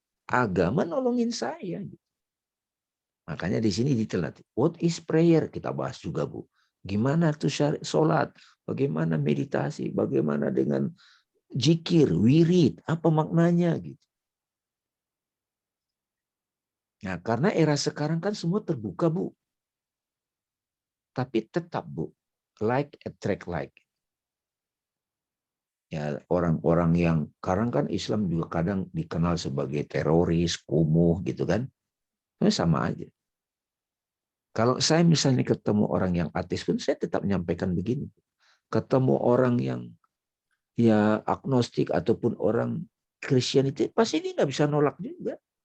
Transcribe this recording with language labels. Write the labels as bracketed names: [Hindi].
[Indonesian] Agama nolongin saya. Makanya di sini ditelat. [English] What is prayer? [Indonesian] Kita bahas juga Bu. Gimana tuh sholat? Bagaimana meditasi? Bagaimana dengan zikir, wirid? Apa maknanya gitu? Nah, karena era sekarang kan semua terbuka Bu. Tapi tetap Bu, [English] like attract like. [Indonesian] Ya, orang-orang yang sekarang kan Islam juga kadang dikenal sebagai teroris, kumuh gitu kan. Sama aja. Kalau saya misalnya ketemu orang yang ateis pun saya tetap menyampaikan begini. Ketemu orang yang ya agnostik ataupun orang Kristianiti pasti dia nggak bisa nolak juga.